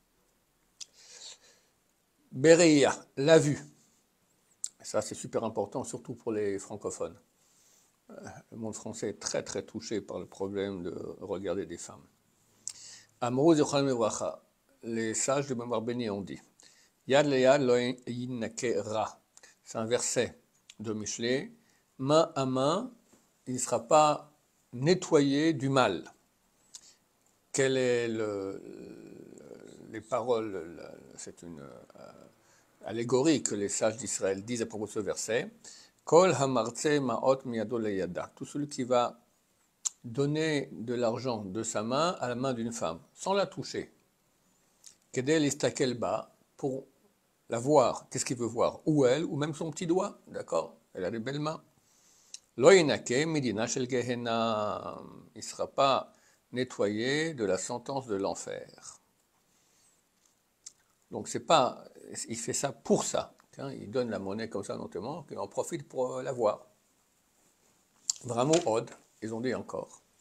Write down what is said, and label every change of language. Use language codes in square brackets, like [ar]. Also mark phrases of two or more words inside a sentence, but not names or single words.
[fr] Bereia, la vue. Et ça, c'est super important, surtout pour les francophones. Le monde français est très très touché par le problème de regarder des femmes. [he] אמרו זיכרונם לברכה, [fr] les sages de mémoire bénie ont dit [he] יד ליד לא ינקה רע. [fr] C'est un verset de Michelet. Main à main, il ne sera pas nettoyé du mal. Quelles sont les paroles? C'est une allégorie que les sages d'Israël disent à propos de ce verset. [he] כל המרצה מעות מידו לידה. [fr] Tout celui qui va donner de l'argent de sa main à la main d'une femme, sans la toucher. [he] כדי להסתכל בה, [fr] pour la voir. Qu'est-ce qu'il veut voir? Ou elle, ou même son petit doigt, d'accord? Elle a des belles mains. [he] לא ינקה מדינה של גיהנם. [fr] Il ne sera pas nettoyé de la sentence de l'enfer. Donc c'est pas, il fait ça pour ça. Il donne la monnaie comme ça notamment, qu'il en profite pour la voir. Vraiment od, ils ont dit encore.